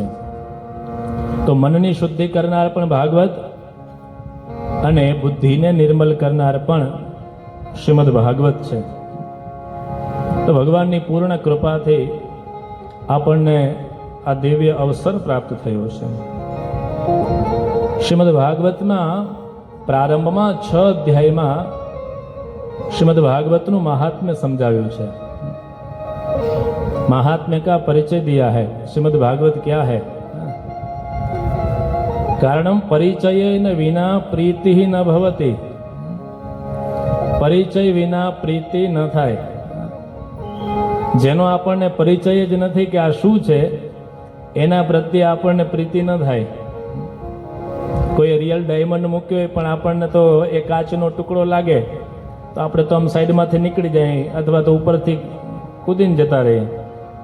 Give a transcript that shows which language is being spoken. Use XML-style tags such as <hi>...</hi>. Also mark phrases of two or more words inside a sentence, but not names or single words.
<gu>તો મનની શુદ્ધિ કરનાર પણ ભાગવત અને બુદ્ધિને નિર્મલ કરનાર પણ શ્રીમદ ભાગવત છે. તો ભગવાનની પૂર્ણ કૃપાથી આપણને આ દિવ્ય અવસર પ્રાપ્ત થયો છે. શ્રીમદ ભાગવતના પ્રારંભમાં 6 અધ્યાયમાં શ્રીમદ્ ભાગવતનું મહાત્મ્ય સમજાવ્યું છે.</gu> <hi>महात्म्य का परिचय दिया है. श्रीमद् भागवत क्या है?</hi> <sa>कारणम परिचयेन विना प्रीति न भवति. परिचय विना प्रीति न થાય.</sa> <gu>જેનો આપણને પરિચય જ નથી કે આ શું છે, એના પ્રત્યે આપણને પ્રીતિ ન થાય. કોઈ રિયલ ડાયમંડ મૂક્યો હોય પણ આપણને તો એ કાચનો ટુકડો લાગે તો આપણે તો આમ સાઈડમાંથી નીકળી જાય અથવા તો ઉપરથી કૂદીને જતા રહીએ.</gu>